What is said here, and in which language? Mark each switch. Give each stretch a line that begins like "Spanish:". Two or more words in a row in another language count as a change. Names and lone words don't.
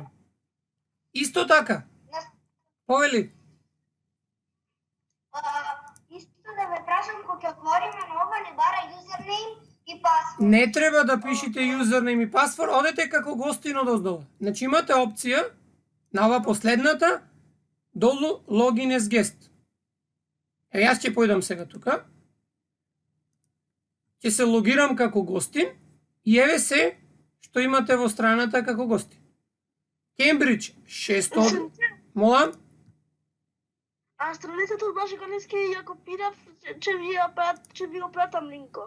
Macedonian: Исто така. Повели. Исто да ве прашам, кога ќе отвориме нова, не бара юзернейм и пасворд. Не треба да пишете юзернейм и пасворд, одете како гостин одоздолу. Значи имате опција на ова последната долу
English: login as guest.
Macedonian: Јас ќе појдам сега тука. Ќе се логирам како гостин и еве се што имате во страната како гостин. Кембридж 600. Молам? А страницата од Блаже Конески ја копирав, ќе ви го пратам линкот.